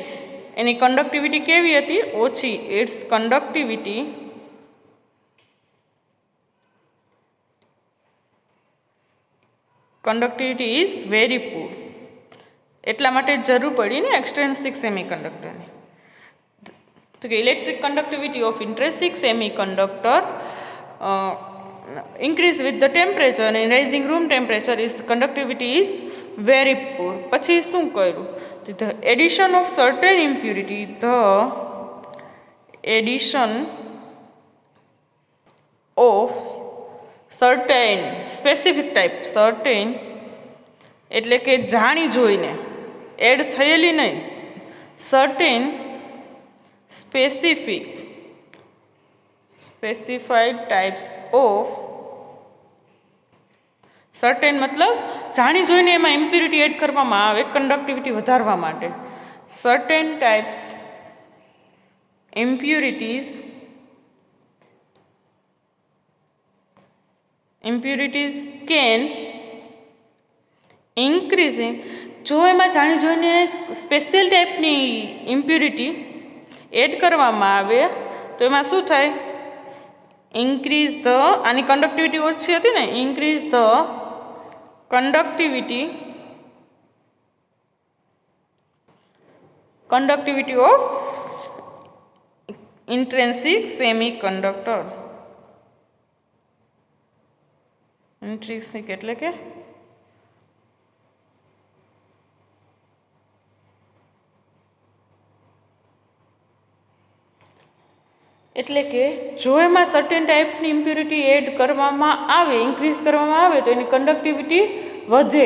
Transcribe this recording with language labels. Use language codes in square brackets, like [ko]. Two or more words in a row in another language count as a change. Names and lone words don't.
[gu] એની કન્ડક્ટિવિટી કેવી હતી? ઓછી. [en] its conductivity is very poor. [gu] એટલા માટે જરૂર પડી ને એક્સટ્રેન્સિક સેમિકન્ડક્ટરની. તો કે [en] electric conductivity of intrinsic semiconductor increase with the temperature and rising room temperature is conductivity is very poor. [gu] પછી શું કર્યું? [en] The addition of certain impurity, the addition of certain specific type, certain [gu] એટલે કે જાણી જોઈને એડ થયેલી નહીં, [en] certain specified types of, [gu] સર્ટેન મતલબ જાણી જોઈને એમાં ઇમ્પ્યુરિટી એડ કરવામાં આવે કન્ડક્ટિવિટી વધારવા માટે. [en] certain types impurities can increasing, [gu] જો એમાં જાણી જોઈને સ્પેશિયલ ટાઈપની ઇમ્પ્યુરિટી એડ કરવામાં આવે તો એમાં શું થાય? [en] increase the, [gu] આની કન્ડક્ટિવિટી ઓછી હતી ને, [en] increase the conductivity of intrinsic semiconductor. [gu] ઇન્ટ્રિન્સિક એટલે કે જો એમાં સર્ટેન ટાઈપની ઇમ્પ્યુરિટી એડ કરવામાં આવે, ઇન્ક્રીઝ કરવામાં આવે તો એની કન્ડક્ટિવિટી વધે.